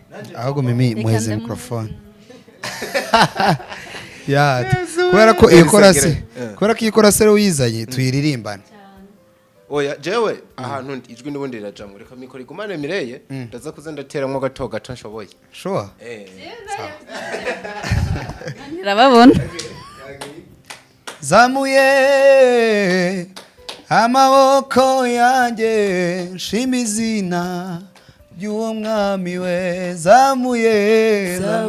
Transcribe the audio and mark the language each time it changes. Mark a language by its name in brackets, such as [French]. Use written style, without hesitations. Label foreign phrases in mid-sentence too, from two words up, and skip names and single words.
[Rundi] ahubwo mimi muheze microphone kubera ko iyo korase uyizanye tuyiririmbane oya jewe ahantu ijwi n'ubundi rirajamwe reka mikoro igumane Mireille ndaza kuza ndateramwo gato gato nshoboye sure rababona zamuye amaboko yanjye nshima izina ry'uwo mwami we zamuye